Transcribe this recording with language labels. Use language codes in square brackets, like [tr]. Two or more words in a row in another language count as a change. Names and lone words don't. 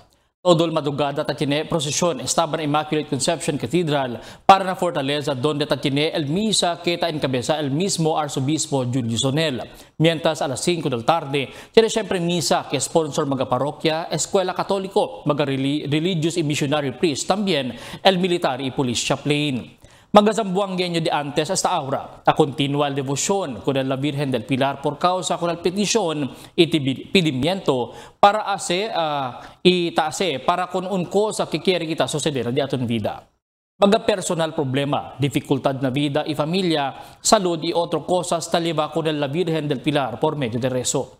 [cbk] Todo el madrugada tiene procesión estaba en Immaculate Conception Cathedral para la Fortaleza donde tiene el misa que encabeza el mismo arzobispo Julius Onel. Mientras a las 5 del tarde tiene siempre misa que sponsor mga parroquia, escuela católico, mga religious y [en] missionary priest, [cbk] también el militar y [en] police chaplain. [cbk] Magazambuanggenyo de antes hasta ahora, a continua el devoción con la Virgen del Pilar por causa con la petición y pedimiento para itaase para con un cosa que quiere kita suceder di aton vida. Mga personal problema, dificultad na vida y familia, salud y otro cosas taliba con la Virgen del Pilar por medio de rezo.